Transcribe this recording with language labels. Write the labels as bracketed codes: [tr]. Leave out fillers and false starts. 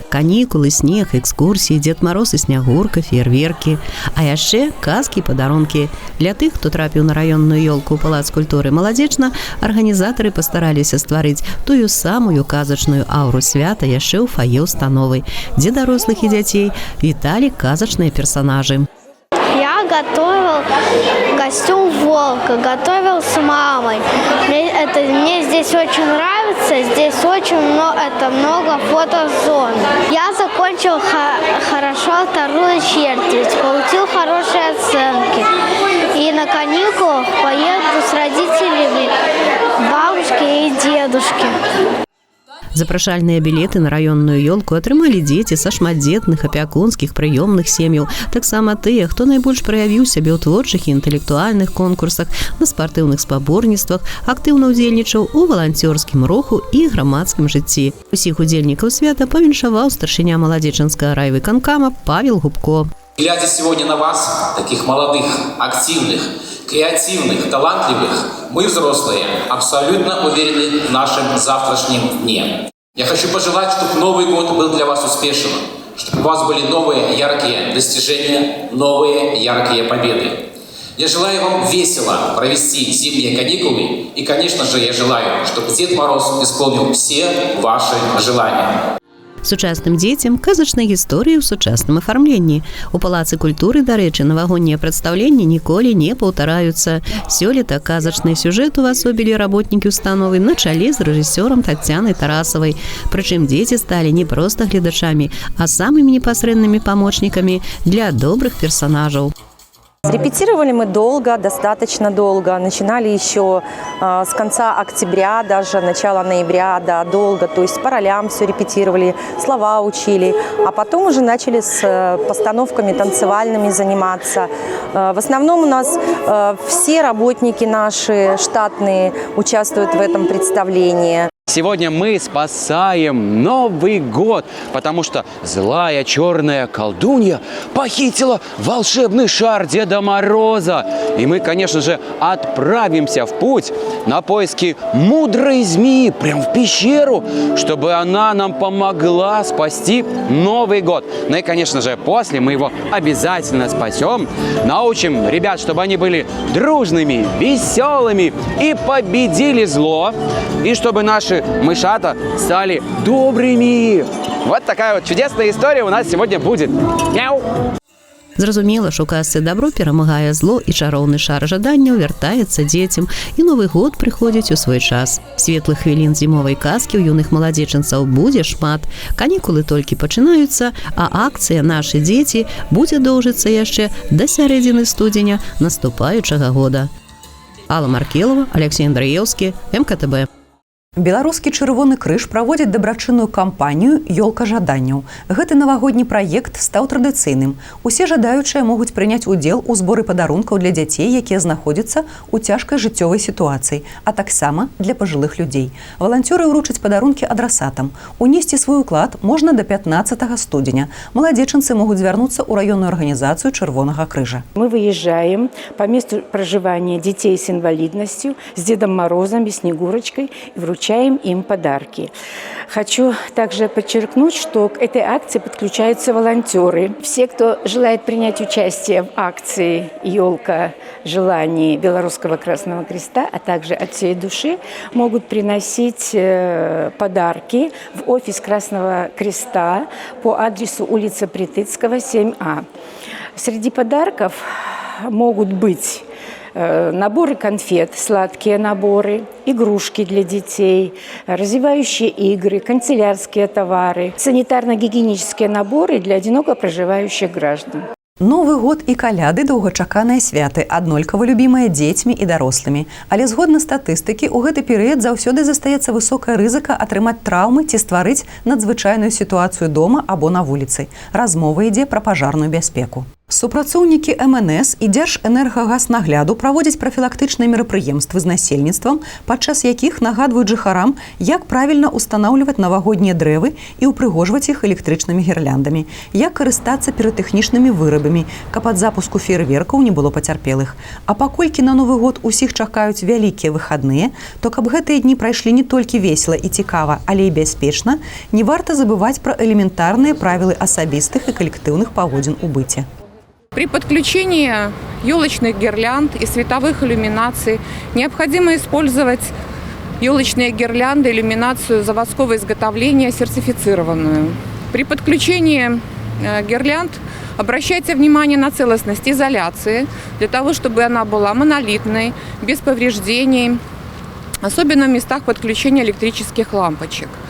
[be] Канікулы, снег, экскурсіі, Дзед Мароз і Снягурка, феерверкі, а яшчэ казкі і падарункі. Для тых, хто трапіў на раённую ёлку ў Палац культуры маладзечна, арганізатары пастараліся стварыць тую самую казачную аўру свята яшчэ ў фае установы, дзе дарослых і дзяцей віталі казачныя персанажы. [ru] Я готовил костюм волка, готовил с мамой. Мне здесь очень нравится, здесь очень много фотозон. Я закончил хорошо вторую четверть, получил хорошие оценки. И на каникулах поеду с родителями, бабушки и дедушки. [be] Запрашальныя білеты на раённую ёлку атрымалі дзеці са шматдзетных, апякунскіх, прыёмных сем'яў, таксама тыя, хто найбольш праявіў сябе ў творчых і інтэлектуальных конкурсах, на спартыўных спаборніцтвах, актыўна ўдзельнічаў у валанцёрскім руху і грамадскім жыцці. Усіх удзельнікаў свята павіншаваў старшыня маладзечанскага райвыканкама Павел Губко. [ru] Глядя сегодня на вас, таких молодых, активных, креативных, талантливых, мы, взрослые, абсолютно уверены в нашем завтрашнем дне. Я хочу пожелать, чтобы Новый год был для вас успешным, чтобы у вас были новые яркие достижения, новые яркие победы. Я желаю вам весело провести зимние каникулы и, конечно же, я желаю, чтобы Дед Мороз исполнил все ваши желания. [be] Сучасным дзецям казачныя гісторыі ў сучасным афармленні. У Палацы культуры, дарэчы, навагоднія прадстаўленні ніколі не паўтараюцца. Сёлета казачны сюжэт увасобілі работнікі установы на чале з рэжысёрам Таццянай Тарасавай. Прычым дзеці сталі не проста гледачамі, а самымі непасрэднымі памочнікамі для добрых персонажаў. [ru] Репетировали мы долго, достаточно долго. Начинали еще с конца октября, даже начала ноября, да, долго. То есть по ролям все репетировали, слова учили. А потом уже начали с постановками танцевальными заниматься. В основном у нас все работники наши штатные участвуют в этом представлении. Сегодня мы спасаем Новый год, потому что злая черная колдунья похитила волшебный шар Деда Мороза. И мы, конечно же, отправимся в путь на поиски мудрой змеи, прям в пещеру, чтобы она нам помогла спасти Новый год. Ну и, конечно же, после мы его обязательно спасем. Научим ребят, чтобы они были дружными, веселыми и победили зло. И чтобы наши мышата стали добрыми. Вот такая вот чудесная история у нас сегодня будет. Мяу! [be] Зразумела, што казцы дабро перамагае зло і чароўны шар жаданняў вяртаецца дзецям, і Новы год прыходзіць у свой час. Светлых хвілін зімовай казкі ў юных маладзечанцаў будзе шмат. Канікулы толькі пачынаюцца, а акцыя «Нашы дзеці» будзе доўжыцца яшчэ да сярэдзіны студзеня наступаючага года. Алла Маркелова, Алексей Андраевский, МКТБ. Беларускі чырвоны крыж праводзіць дабрачынную кампанію «Ёлка жаданняў». Гэты навагодні праект стаў традыцыйным. Усе жадаючыя могуць прыняць удзел у зборы падарункаў для дзяцей, якія знаходзяцца ў цяжкай жыццёвай сітуацыі, а таксама для пажылых людзей. Валанцёры ўручаць падарункі адрасатам. Унесці свой уклад можна до 15 студзеня. Маладзечанцы могуць звярнуцца ў раённую арганізацыю Чырвонага крыжа. [ru] Мы выезжаем по месту проживания детей с инвалидностью, с Дедом Морозом и Снегурочкой и вручаем им подарки. Хочу также подчеркнуть, что к этой акции подключаются волонтеры. Все, кто желает принять участие в акции «Ёлка желаний» Белорусского Красного Креста, а также от всей души, могут приносить подарки в офис Красного Креста по адресу улица Притыцкого, 7А. Среди подарков могут быть наборы конфет, сладкие наборы, игрушки для детей, развивающие игры, канцелярские товары, санитарно-гигиенические наборы для одиноко проживающих граждан. [be] Новы год і каляды – доўгачаканыя святы, аднолькава любімыя дзецьмі і дарослымі. Але згодна статыстыкі, у гэты перыяд заўсёды застаецца высокая рызыка атрымаць траўмы ці стварыць надзвычайную сітуацыю дома або на вуліцы. Размова ідзе пра пажарную бяспеку. Супрацоўнікі МНС і Дзяржэнергагазнагляду праводзяць прафілактычныя мерапрыемствы з насельніцтвам, падчас якіх нагадваюць жыхарам, як правільна ўстанаўліваць навагоднія дрэвы і ўпрыгожваць іх электрычнымі гірляндамі, як карыстацца піратэхнічнымі вырабамі, каб ад запуску феерверкаў не было пацярпелых. А паколькі на Новы год усіх чакаюць вялікія выхадныя, то каб гэтыя дні прайшлі не толькі весела і цікава, але і бяспечна, не варта забываць пра элементарныя правілы асабістых і калектыўных паводзін у быце. [ru] При подключении елочных гирлянд и световых иллюминаций необходимо использовать елочные гирлянды, иллюминацию заводского изготовления, сертифицированную. При подключении гирлянд обращайте внимание на целостность изоляции, для того, чтобы она была монолитной, без повреждений, особенно в местах подключения электрических лампочек.